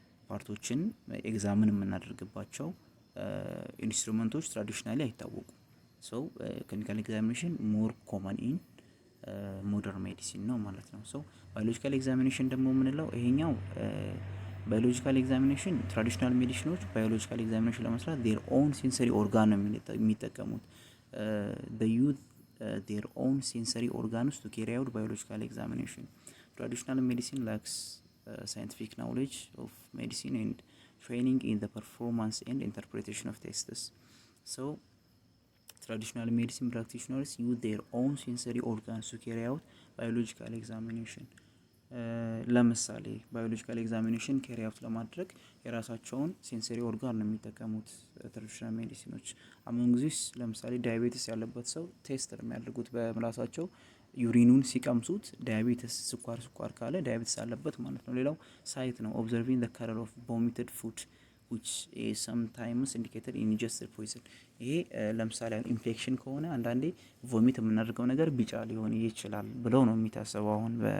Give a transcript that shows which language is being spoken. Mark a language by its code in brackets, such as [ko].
[am] ፓርቶችን ኤግዛምን የምናደርግባቸው ኢንስትሩመንቶች ትራዲሽናሊ አይታወቁም። ሶ ክሊኒካል ኤግዛሚኔሽን ሞር ኮመን ኢን ሞደርን ሜዲሲን ነው ማለት ነው። ሶ ባዮሎጂካል ኤግዛሚኔሽን ደግሞ የምንለው ይሄኛው ባዮሎጂካል ኤግዛሚኔሽን ትራዲሽናል ሜዲሲኖች ባዮሎጂካል ኤግዛሚኔሽን ለመስራት [en] their own sensory organ [am] ነው የሚጠቀሙት [en] they use their own sensory organs to carry out biological examination. Traditional medicine lacks scientific knowledge of medicine and training in the performance and interpretation of tests. So traditional medicine practitioners use their own sensory organs to carry out biological examination. [am] ለምሳሌ ባዮሎጂካል ኤግዛሚኔሽን ካሪ አውት ለማድረግ የራሳቸውን ሴንሰሪ ኦርጋን ነው የሚጠቀሙት ትራዲሽናል ሜዲሲኖች። አሞንግዚስ ለምሳሌ ዳያቤቲስ ያለበት ሰው ቴስት የሚያደርጉት በምላሳቸው ዩሪኑን ሲቀምሱት ዳያቤቲስ ስኳር ካለ ዳያቤቲስ አለበት ማለት ነው። ሌላው ሳይት ነው ኦብዘርቪንግ [en] the color of vomited food which is sometimes indicated in ingested poison። [am] ይሄ ለምሳሌ ኢንፌክሽን ከሆነ አንዳንዴ ቮሚት የምናደርገው ነገር ቢጫ ሊሆን ይችላል ብለው ነው የሚታሰበው አሁን